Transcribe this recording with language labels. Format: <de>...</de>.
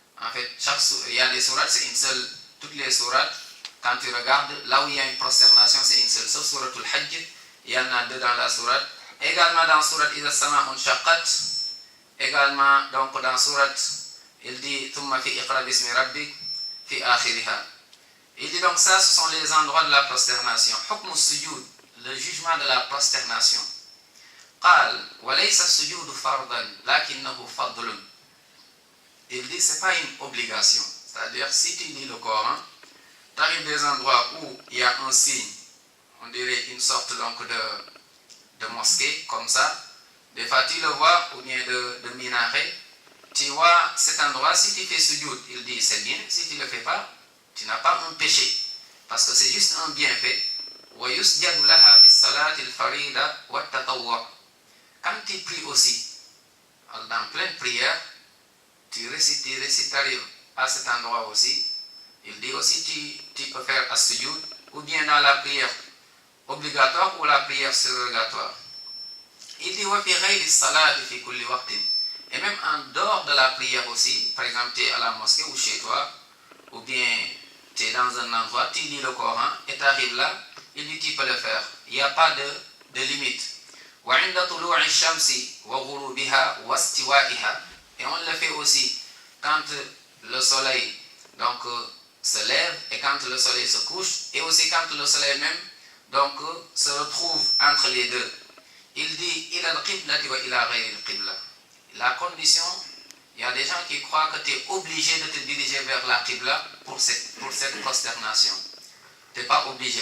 <fr>En fait, il y a des sourates, c'est une seule, toutes les sourates, quand tu regardes, là où il y a une prosternation, c'est une seule, sauf surat al-Hajj, il y en a 2 dans la sourate. Également dans surat Idha as-sama'u shaqqat, également donc dans surat, il dit</fr> <ar>thumma fi iqra bismi rabbik fi akhiriha.</ar> <fr>Il dit donc ça, ce sont les endroits de la prosternation. Hukm as-sujud, le jugement de la prosternation.</fr> <ar>قال وليس السجود فرضا لكنه فضل.</ar> <fr>Il dit c'est pas une obligation, c'est-à-dire si tu lis le Coran, tu arrives des endroits où il y a un signe, on dirait une sorte donc de mosquée comme ça, des fois tu le vois, ou bien de minaret, tu vois cet endroit, si tu fais sujoud, il dit c'est bien, si tu ne le fais pas, tu n'as pas un péché, parce que c'est juste un bienfait.</fr> <ar>ويسجد لها في الصلاة الفريضة والتطوع.</ar> <fr>Quand tu pries aussi, dans pleine prière, tu récites à cet endroit aussi. Il dit aussi tu peux faire as-sujud, ou bien dans la prière obligatoire ou la prière surrogatoire. Il dit</fr> <ar>wa fi ghayri as-salati fi kulli waqtin.</ar> <fr>Et même en dehors de la prière aussi, par exemple tu es à la mosquée ou chez toi, ou bien tu es dans un endroit, tu lis le Coran et tu arrives là, il dit tu peux le faire. Il n'y a pas de limite.</fr> <ar>وعند طلوع الشمس وغروبها واستوائها.</ar> <fr>Et on le fait aussi quand le soleil donc se lève et quand le soleil se couche, et aussi quand le soleil même donc se retrouve entre les deux. Il dit</fr> <ar>ila al-qiblati wa ila ghayri al-qibla.</ar> <fr>La condition, il y a des gens qui croient que tu es obligé de te diriger vers la qibla pour cette prosternation. Tu n'es pas obligé.</fr>